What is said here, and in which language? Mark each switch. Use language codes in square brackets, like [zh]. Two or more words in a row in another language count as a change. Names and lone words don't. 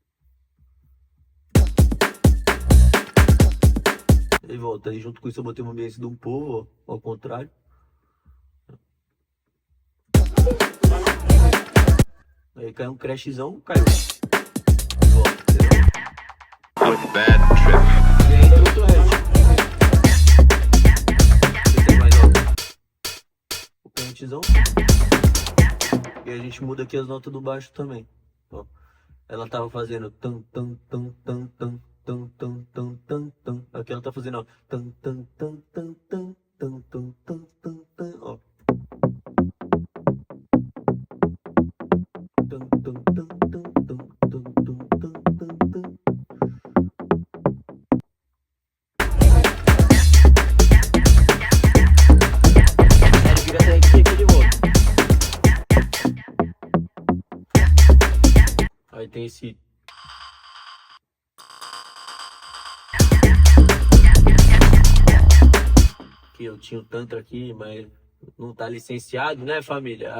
[pt] Aí volta, aí junto com isso eu botei uma ambiência de um povo, ó, ao contrário. Aí caiu um crashzão, caiu. Volta, entendeu? [en] With bad trip. [pt] E aí entra outro head. Tem mais alto. O pentzão. E a gente muda aqui as notas do baixo também. Ó. Ela tava fazendo tan tan tan tan tan tan tan tan tan tan. Aqui ela tá fazendo, ó, tan tan tan tan tan tan tan tan tan tan, ó. Tan tan tan tan tan tan tan tan tan tan. Ele vira até aqui de volta. Aí tem esse. Que eu tinha o Tantra aqui, mas não tá licenciado, né, família?